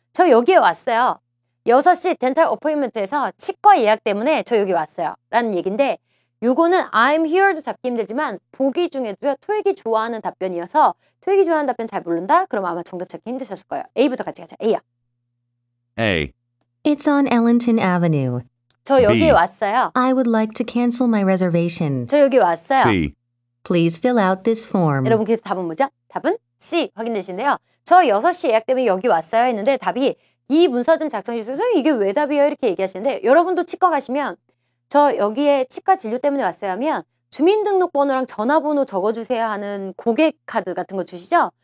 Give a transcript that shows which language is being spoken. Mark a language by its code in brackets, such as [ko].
[ko] 저 여기에 왔어요. 6시 덴탈 어포인먼트에서 치과 예약 때문에 저 여기 왔어요 라는 얘기인데 요거는 I'm here도 잡기 힘들지만 보기 중에도요 토익이 좋아하는 답변이어서 토익이 좋아하는 답변 잘 모른다? 그럼 아마 정답 찾기 힘드셨을 거예요. A부터 같이 가자. A야. [en] A. It's on Ellington Avenue. [ko] 저 여기에 [en] B. [ko] 왔어요. [en] I would like to cancel my reservation. [ko] 저 여기 왔어요. [en] C. Please fill out this form. [ko] 여러분 그래서 답은 뭐죠? 답은 C 확인되시는데요. 저 6시 예약 때문에 여기 왔어요 했는데 답이 이 문서 좀 작성해 주세요. 선생님 이게 왜 답이에요? 이렇게 얘기하시는데 여러분도 치과 가시면 저 여기에 치과 진료 때문에 왔어요 하면 주민등록번호랑 전화번호 적어주세요 하는 고객 카드 같은 거 주시죠?